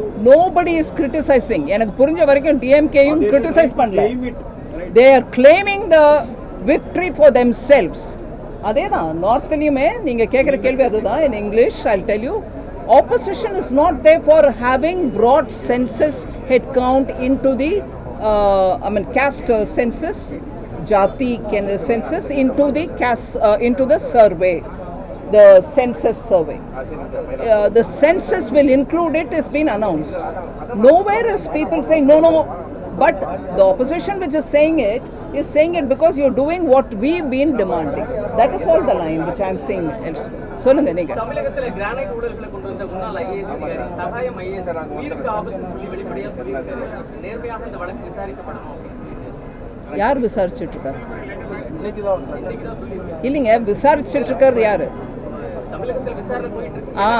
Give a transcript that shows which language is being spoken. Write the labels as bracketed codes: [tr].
[en] Nobody is criticizing. [ta] எனக்கு புரிஞ்ச வரைக்கும் டிஎம்கேயும் கிரிட்டிசைஸ் பண்ணல. [en] They are claiming the victory for themselves. [ta] அதே தான் நார்த்லயுமே நீங்க கேட்குற கேள்வி அதுதான். [en] In English I'll tell you, opposition is not there for having brought census head count into the caste census, jati census into the caste into the survey. the census survey. The census will include it, has been announced. Nowhere is people saying no. But the opposition which is saying it because you're doing what we've been demanding. That is all the line which I'm saying elsewhere. [ta] சொல்லுங்க நீங்க. தமிழகத்துல granite ஊழல்களை கொண்டு வந்த முன்னாள் IAS அதிகாரி சகாயம் IAS உயிருக்கு ஆபத்துன்னு சொல்லி வெளிப்படையா சொல்லியிருக்காரு. நேர்மையாக இந்த வழக்கு விசாரிக்கப்படணும் அப்படின்னு சொல்லிட்டு யார் விசாரிச்சுட்டு இருக்காரு? இன்னைக்கு தான் இல்லைங்க, விசாரிச்சுட்டு இருக்கிறது யாரு? தமிழகத்தில் விசாரணை போயிட்டு இருக்கு.